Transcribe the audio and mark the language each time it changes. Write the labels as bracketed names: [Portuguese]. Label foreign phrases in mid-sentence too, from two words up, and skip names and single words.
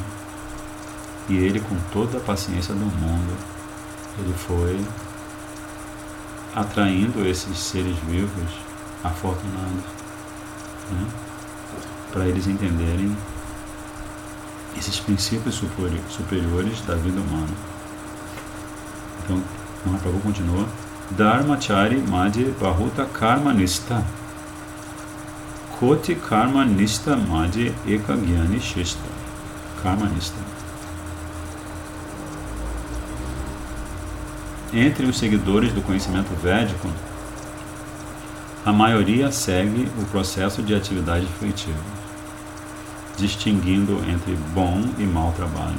[Portuguese] E ele, com toda a paciência do mundo, ele foi atraindo esses seres vivos afortunados, né? Para eles entenderem esses princípios superiores da vida humana. Então, Mahaprabhu continua: [Bangla] ধর্মচারী মধ্যে বহুত কর্ম নিষ্ঠ কোটি কর্ম নিষ্ঠ মধ্যে এক জ্ঞানী শ্রেষ্ঠ. কর্ম নিষ্ঠ. [Portuguese] Entre os seguidores do conhecimento védico, a maioria segue o processo de atividade fruitiva, distinguindo entre bom e mau trabalho.